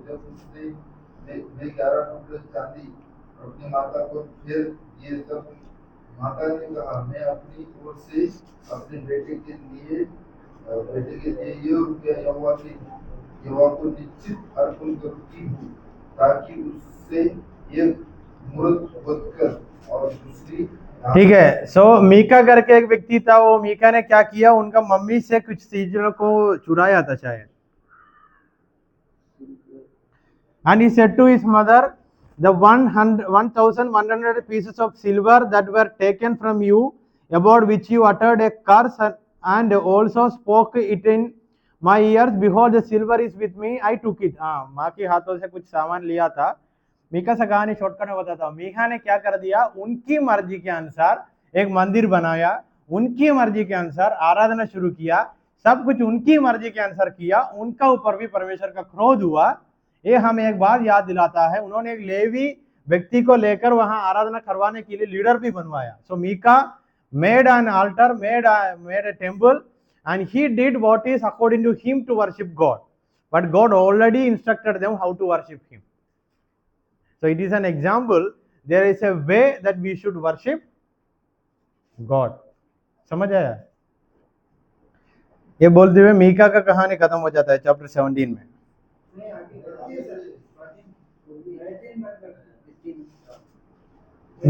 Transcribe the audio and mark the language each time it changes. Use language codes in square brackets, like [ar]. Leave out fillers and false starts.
[hi] जब उसने मैं 11 टुकड़े चांदी अपनी माता को फिर दिए, तब माता ने कहा, मैं अपनी ओर से अपने बेटे के लिए ये रुपया यहोवा को निश्चित अर्पण करती हूँ, ताकि उससे एक मूर्त बदकर और दूसरी। ठीक है। सो मीका करके एक व्यक्ति था, वो मीका ने क्या किया? उनका मम्मी से कुछ चीजों को चुराया था शायद। [en] And he said to his mother, the 1,100 pieces of silver that were taken from you, about which you uttered a curse and also spoke it in my ears, behold the silver is with me, I took it. [hi] हाँ, माँ के हाथों से कुछ सामान लिया था। मीका से कहानी शॉर्टकट में बताता हूँ। मीका ने क्या कर दिया? उनकी मर्जी के अनुसार एक मंदिर बनाया, उनकी मर्जी के अनुसार आराधना शुरू किया, सब कुछ उनकी मर्जी के अनुसार किया। उनका ऊपर भी परमेश्वर का क्रोध हुआ। ये हमें एक बात याद दिलाता है, उन्होंने एक लेवी व्यक्ति को लेकर वहां आराधना करवाने के लिए लीडर भी बनवाया। [en] So Micah made an altar, made a temple, and he did what is according to him to worship God, but God already instructed them how to worship him. So it is an example, there is a way that we should worship God. [hi] समझ आया? ये बोलते हुए मीका का कहानी खत्म हो जाता है चैप्टर 17 में। नहीं आगे बढ़ती है सर 18 मतलब 18